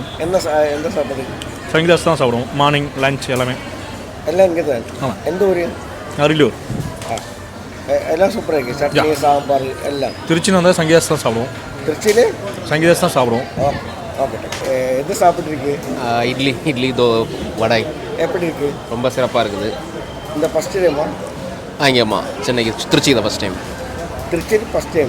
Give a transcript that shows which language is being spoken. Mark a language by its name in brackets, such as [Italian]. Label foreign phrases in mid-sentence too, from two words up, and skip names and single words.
[Malayalam] എന്താ സാപ്പിട്? [Tamil] சங்கீதாஸ் தான் சாப்பிடுவோம். [English] morning lunch [Tamil] எல்லாமே. [Malayalam] എല്ലാം ഇങ്ങനെ തന്നെ. [Tamil] ஆமாம். [Malayalam] എന്ത് പറയും? [Tamil] அரியலூர். [Malayalam] എല്ലാം സൂപ്പറായിരിക്കും. ചട്നി, സാമ്പാർ എല്ലാം. [Tamil] திருச்சியில் வந்தால் சங்கீதாஸ் தான் சாப்பிடுவோம். திருச்சியில் சங்கீதாஸ் தான் சாப்பிடுவோம். ஓகே. எது சாப்பிட்ருக்கு? இட்லி வடை எப்படி இருக்கு? ரொம்ப சிறப்பாக இருக்குது. இந்த [English] first time? [Tamil] ஆங்கேம்மா சென்னைக்கு திருச்சி தான் [English] first time. [Tamil] திருச்சியில் [English] first time?